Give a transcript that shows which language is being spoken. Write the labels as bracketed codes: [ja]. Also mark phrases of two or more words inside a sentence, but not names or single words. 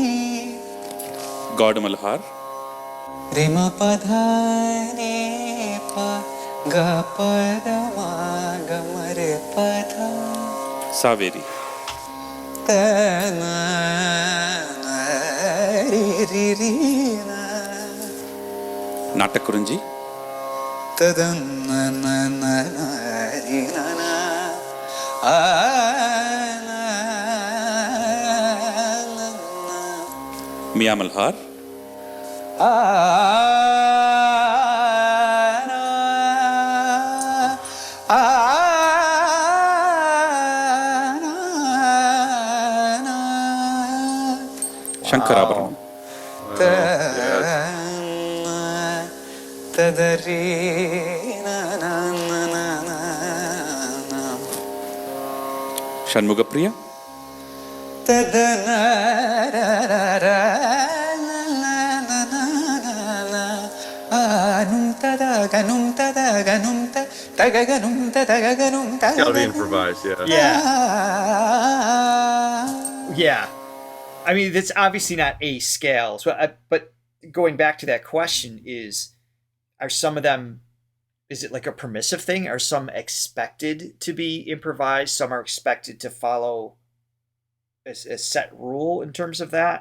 [en] God Malhar. re ma pa dha ni pa ga pa da ma ga ma re pa dha Saveri. ta na na re ri na Natakurunji. ta da na na na na ri na na a na na Mia Malhar. a na a na Shankarabharanam. ta Yes. ta da ri na na na na na Shanmugapriya. ta da na ra ra ra la la na na na anum ta da ga num ta ga ga num ta ga num ta Gotta be improvised, yeah. Yeah. I mean, it's obviously not A scales, but going back to that question are some of them is it like a permissive thing? Are some expected to be improvised? Some are expected to follow a set rule in terms of that?